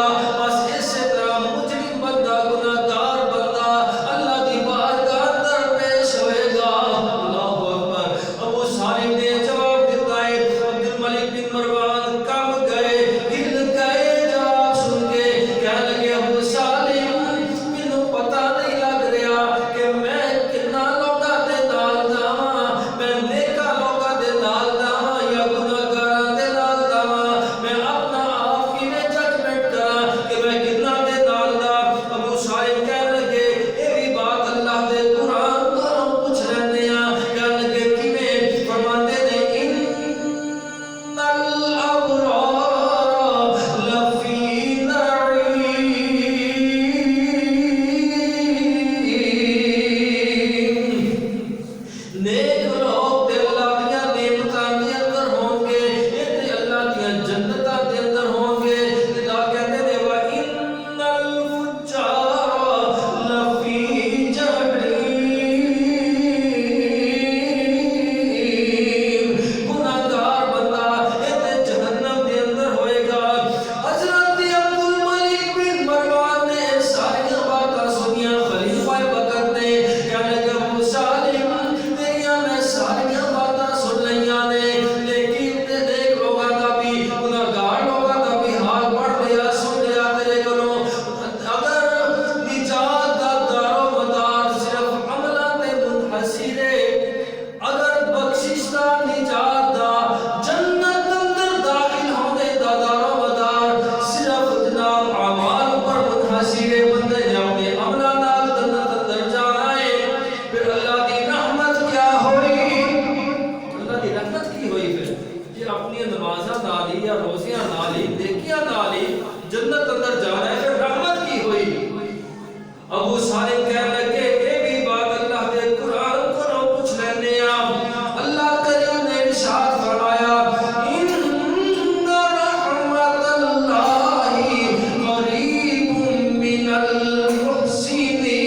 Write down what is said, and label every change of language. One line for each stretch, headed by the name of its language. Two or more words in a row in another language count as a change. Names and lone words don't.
Punjabi: بس اسی طرح مجرم بندہ گناہگار بندہ اللہ دی بارگاہ اندر پیش ہوئے گا.
Arabic: اللہ اکبر.
Punjabi: ابو صالح نے جواب دیتا ہے عبد الملک بن مروان کم گئے ہل گئے جواب سن کے کہنے لگے ابو صالح مینوں پتہ نہیں لگ رہا کہ میں کتنا لوگاں دے نال جاواں میں نیکاں لوگاں دے نال جاواں یا گناہگاراں دے نال جاواں میں اپنا آپ کیویں ججمنٹ کراں کہ میں کتنا دے نال جاواں. ابو صالح کہنے لگے اے بھی بات اللہ دے قرآن تو پوچھ لیندے ہاں. کہنے لگے کیویں؟ فرماندے نے
Arabic: ان الابرار لفی نعیم.
Punjabi: نیک لوگ تے اللہ دیاں نعمتاں دے اندر ہون گے یہ تے اللہ دیاں جنتاں دے اندر ہون گے. خدا کہتے نے
Arabic: وَإِنَّ الْفُجَّارَ لَفِي جَحِيمٍ.
Punjabi: گناہگار بندہ یہ تے جہنم دے اندر ہوئے گا. حضرت عبد الملک بن مروان نے ساری باتاں سنیاں خلیفہ وقت نے کہنے لگے ابو صالح تیریاں میں ساری باتاں سن لیاں نے لیکن تے دیکھ لوگاں دا بھی گناہگار لوگاں دا بھی حال پڑھ لیا سن لیا تیرے کولوں. اگر نجات دا دار و مدار صرف عملاں تے منحصر ہے اگر بخشش دا نجات دا جنت اندر داخل ہونے دا دار و مدار صرف جناب اعمال پر منحصر ہے بندے نے اپنے عملاں نال جنت اندر جانا ہے. پھر اللہ دی رحمت کیا ہوئی؟ اللہ دی رحمت کی ہوئی پھر یہ اپنی نمازاں نال ہی یا روزیاں نال ہی نیکیاں نال ہی جنت اندر جانا ہے. پھر رحمت کی ہوئی. ابو صالح کہنے لگے اے بھی بات اللہ دے قرآن کو پوچھ لیندے ہاں.
Urdu: اللہ کریم نے ارشاد فرمایا
Arabic: ان رحمت اللہ قریب من المحسنین.